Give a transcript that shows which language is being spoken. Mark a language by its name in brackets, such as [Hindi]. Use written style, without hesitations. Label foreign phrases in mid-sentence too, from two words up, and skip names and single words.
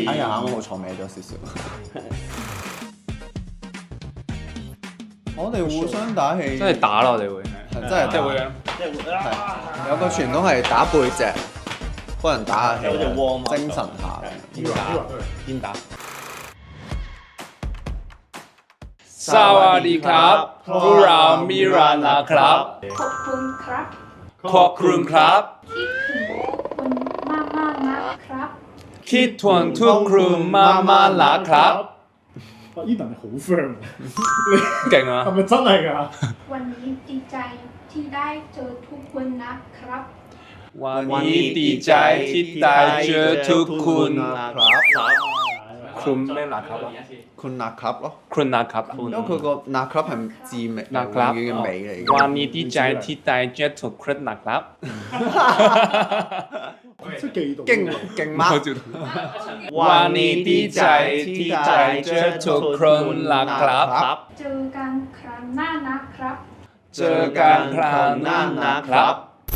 [Cantonese] 哎呀，啱啱好錯歪咗少少。我哋互相打氣，真係打啦！我哋會真係即係會係有個傳統係打背脊，幫人打下氣，精神下。邊打？ [Thai] สวัสดีครับพวกเรามิรานะครับ ขอบคุณครับ ขอบคุณครับ คิดถึงคุณมากๆนะครับ คิดถึงทุกคนมากๆนะครับ [Cantonese] 伊文係好 firm，勁啊！係咪真係㗎？ [Thai] วันนี้ดีใจที่ได้เจอทุกคนนะครับ วันนี้ดีใจที่ได้เจอทุกคนคุณ咩นะครับ啊？ คุณนะครับ咯， คุณนะครับ啊 [Cantonese] 因為佢個 [Thai] นะครับ [Cantonese] 係字尾 [Thai] นะครับ [Cantonese] 永遠嘅尾嚟嘅。 [Thai] วันนี้ดีใจที่ได้เจอทุกคนนะครับ [Cantonese] 即係記到。勁嗎？ [Thai] วันนี้ดีใจที่ได้เจอทุกคนนะครับ เจอกันครั้งหน้านะครับ เจอกันคราวหน้านะครับ